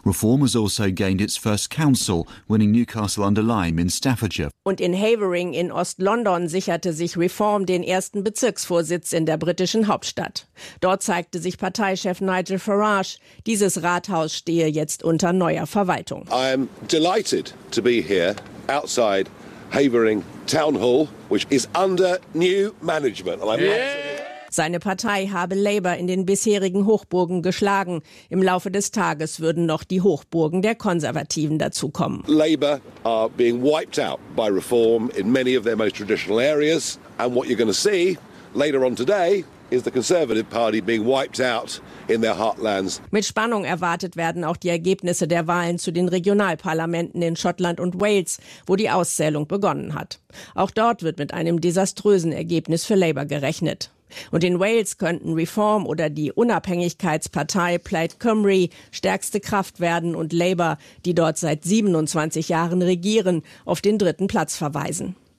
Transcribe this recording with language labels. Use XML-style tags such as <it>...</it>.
<en>Reform has also gained its first council, winning Newcastle under Lyme in Staffordshire.</en> <de>Und in Havering in Ost-London sicherte sich Reform den ersten Bezirksvorsitz in der britischen Hauptstadt. Dort zeigte sich Parteichef Nigel Farage, dieses Rathaus stehe jetzt unter neuer Verwaltung.</de> <en>I am delighted to be here outside Havering Town Hall, which is under new management.</en> <de>Seine Partei habe Labour in den bisherigen Hochburgen geschlagen. Im Laufe des Tages würden noch die Hochburgen der Konservativen dazukommen.</de> <en>Labour are being wiped out by Reform in many of their most traditional areas. And what you're going to see later on today is the Conservative Party being wiped out in their heartlands.</en> <de>Mit Spannung erwartet werden auch die Ergebnisse der Wahlen zu den Regionalparlamenten in Schottland und Wales, wo die Auszählung begonnen hat. Auch dort wird mit einem desaströsen Ergebnis für Labour gerechnet. Und in Wales könnten Reform oder die Unabhängigkeitspartei Plaid Cymru stärkste Kraft werden und Labour, die dort seit 27 Jahren regieren, auf den dritten Platz verweisen.</de>